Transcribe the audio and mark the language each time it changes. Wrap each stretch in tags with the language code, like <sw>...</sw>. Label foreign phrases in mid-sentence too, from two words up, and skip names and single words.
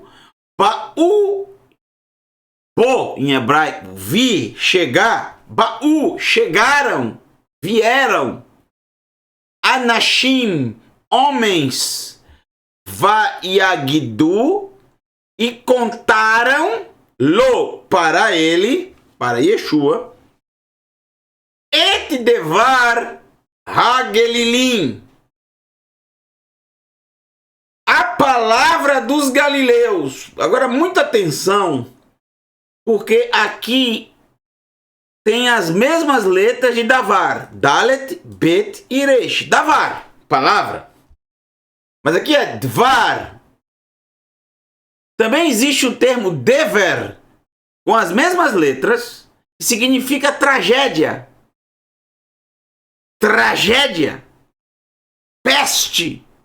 <pt>Ba'u, po, em hebraico, vi, chegar. Ba'u, chegaram, vieram. Anashim, homens. Vaiagidu, e contaram lo para ele, para Yeshua,</pt> <he>את דבר הגלילים,</he> <pt>a palavra dos galileus. Agora muita atenção, porque aqui tem as mesmas letras de davar, dalet, bet e resh. Davar, palavra. Mas aqui é dvar. Também existe o termo dever, com as mesmas letras, que significa tragédia. Tragédia. Peste.</pt>